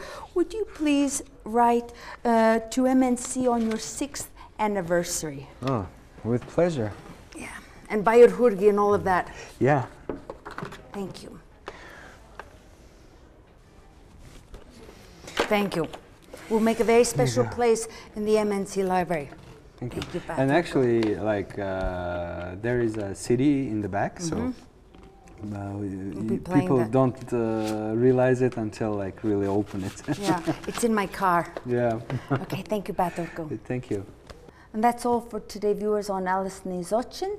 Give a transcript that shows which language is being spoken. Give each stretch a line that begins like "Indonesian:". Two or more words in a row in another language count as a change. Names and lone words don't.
English: Would you please write to MNC on your 6th anniversary? Oh, with pleasure. Yeah, and Т.Бат-Оргил and all of that. Yeah. Thank you. Thank you. We'll make a very special place in the MNC library. Thank you. Т.Бат-Оргил. And actually, like, there is a CD in the back, so people don't realize it until like really open it. Yeah, it's in my car. Yeah. Okay, thank you, Т.Бат-Оргил. Thank you. And that's all for today, viewers on Allisоны, zochin.